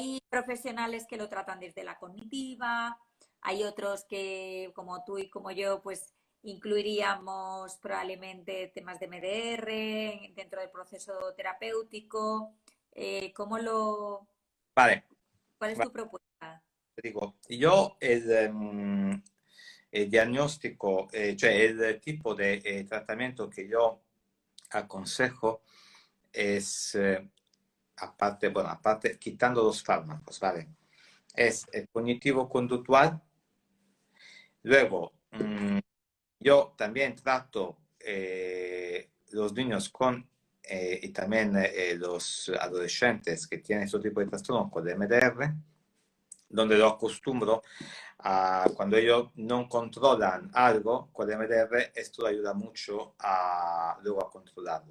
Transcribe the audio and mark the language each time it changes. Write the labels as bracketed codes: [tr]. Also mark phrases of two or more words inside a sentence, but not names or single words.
[es] hay profesionales que lo tratan desde la cognitiva, hay otros que, como tú y como yo, pues incluiríamos probablemente temas de MDR dentro del proceso terapéutico. ¿Cómo vale, cuál es vale, tu propuesta? [it] te dico, io il [es] diagnóstico, cioè el tipo de tratamiento que yo aconsejo es, aparte, bueno, aparte, quitando los fármacos, ¿vale? Es el cognitivo-conductual. Luego, yo también trato los niños con, y también los adolescentes que tienen este tipo de trastorno con MDR, donde lo acostumbro a cuando ellos no controlan algo con MDR, esto ayuda mucho a luego a controlarlo.